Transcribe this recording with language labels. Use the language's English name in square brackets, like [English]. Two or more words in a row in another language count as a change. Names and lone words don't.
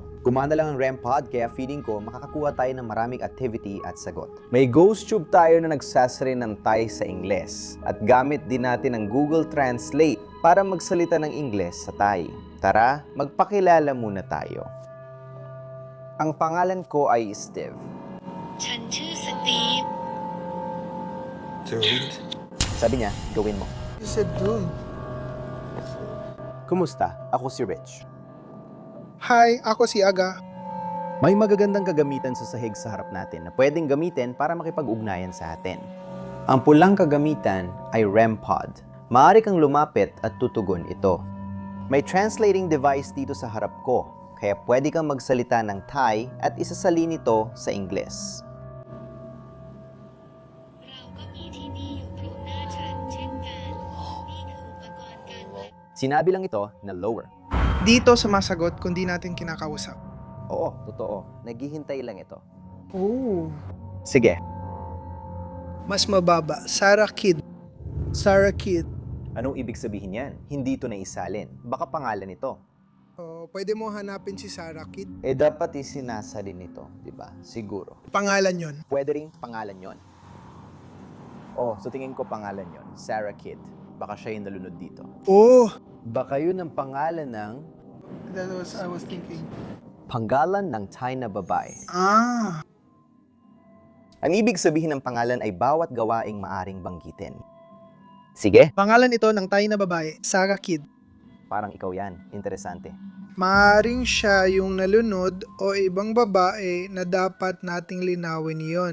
[Filipino] Gumana lang ang REM pod kaya feeling ko makakakuha tayo ng maraming activity at sagot. May [English] ghost tube [Filipino] tayo na nagsasari ng Thai sa Ingles. At gamit din natin ang Google Translate para magsalita ng Ingles sa Thai. Tara, magpakilala muna tayo. Ang pangalan ko ay Steve. [Thai] ฉันชื่อสตีฟ [Filipino] Sabi niya, gawin mo. [English] You said doom. [Filipino] Kumusta? Ako si Rich. Hi, ako si Aga. May magagandang kagamitan sa sahig sa harap natin na pwedeng gamitin para makipag-ugnayan sa atin. Ang pulang kagamitan ay REM pod. Maaari kang lumapit at tutugon ito. May [English] translating device [Filipino] dito sa harap ko, kaya pwede kang magsalita ng Thai at isasalin ito sa Ingles. [Thai] เราก็มีที่นี่อยู่ตรงหน้าฉันเช่นกัน นี่คืออุปกรณ์การวัด [Filipino] Sinabi lang ito na lower. Dito sumasagot kung di natin kinakausap. Oo, totoo. Naghihintay lang ito. Oh. Sige. Mas mababa. Sarah Kid. Sarah Kid. Anong ibig sabihin yan? Hindi ito naisalin. Baka pangalan ito. Oh, pwede mo hanapin si Sarah Kid. Dapat isinasalin ito, di ba? Siguro. Pangalan yon. Pwede ring pangalan yon. Oh, so tingin ko pangalan yon. Sarah Kid. Baka siya yung nalunod dito. Oh. Baka yun ang pangalan ng [English] That was I was thinking. [Filipino] panggalan ng Thai na babae. Ah. Ang ibig sabihin ng pangalan ay bawat gawaing maaring banggitin. Sige, Pangalan ito ng Thai na babae, Sarah Kid. parang ikaw yan. Interesante. Maaring siya yung nalunod o ibang babae na dapat nating linawin yon.